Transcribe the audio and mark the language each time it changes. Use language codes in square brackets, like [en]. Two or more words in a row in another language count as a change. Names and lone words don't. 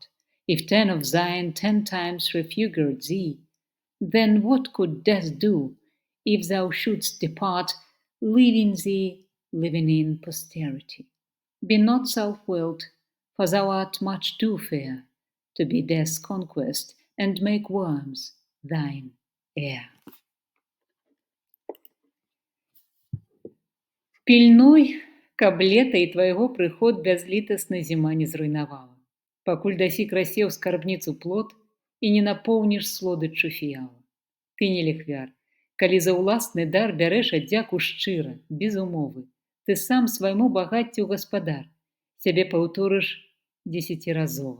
[en] If 10 of thine 10 times refigured thee, then what could death do, if thou shouldst depart, leaving thee living in posterity? Be not self-willed, for thou art much too fair to be death's conquest, and make worms thine heir. [be] Пільнуй, каб лета і твайго прыход бязлітасна зіма не зруйнавала, пакуль дасі красеў скарбніцу плод і не напоўніш слодыччу фіяла. Ты не ліхвяр, калі за ўласны дар бярэш аддзяку шчыра, без умовы, ты сам свайму багаццю гаспадар, сябе паўторыш 10разова.